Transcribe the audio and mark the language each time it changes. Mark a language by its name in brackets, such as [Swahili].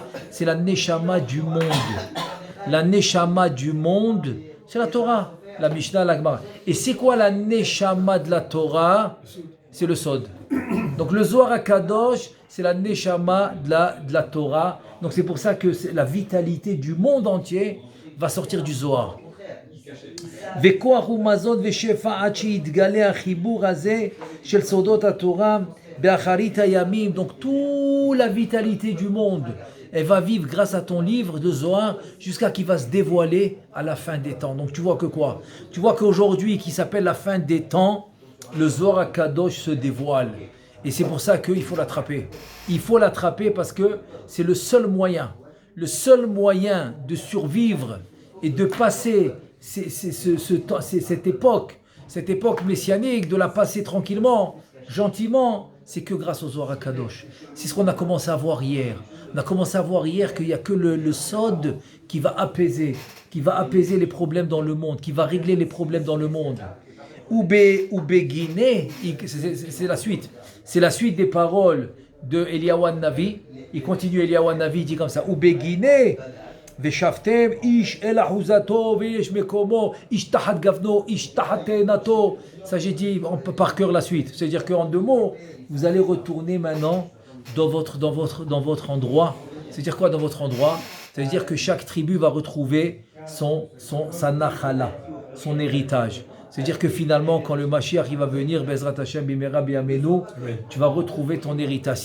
[French] C'est la Neshama du monde. La Neshama du monde, c'est la Torah, la Mishnah, la Gemara. Et c'est quoi la Neshama de la Torah? C'est le Sod. Donc le Zohar HaKadosh, c'est la Neshama de la Torah. Donc c'est pour ça que la vitalité du monde entier va sortir du Zohar. [Hebrew] וכוח ומזון ושפע עד שיתגלה החיבור הזה של סודות התורה באחרית הימים. [French] Donc toute la vitalité du monde, elle va vivre grâce à ton livre de Zohar jusqu'à qu'il va se dévoiler à la fin des temps. Donc tu vois que quoi? Tu vois qu'aujourd'hui, qui s'appelle la fin des temps, le Zohar HaKadosh se dévoile. Et c'est pour ça qu'il faut l'attraper. Il faut l'attraper parce que c'est le seul moyen de survivre et de passer cette époque messianique, de la passer tranquillement, gentiment, c'est que grâce au Zohar HaKadosh. C'est ce qu'on a commencé à voir hier. On a commencé à voir hier qu'il n'y a que le Sod qui va apaiser les problèmes dans le monde, qui va régler les problèmes dans le monde. Guinée, c'est la suite. C'est la suite des paroles de Eliyahu Navi. Il continue, Eliyahu Navi, il dit comme ça. Guinée. [Hebrew] ושפטם איש אל אחוזתו ויש מקומו איש תחת גפנו איש תחת תאנתו. [French] Ça j'ai dit par cœur la suite, c'est-à-dire qu'en deux mots vous allez retourner maintenant dans votre endroit. C'est-à-dire quoi dans votre endroit? C'est-à-dire que chaque tribu va retrouver sa nachala, son héritage. C'est-à-dire que finalement, quand le Mashiach il va venir, Bezrat Hashem Bimera Biamenu, tu vas retrouver ton héritage.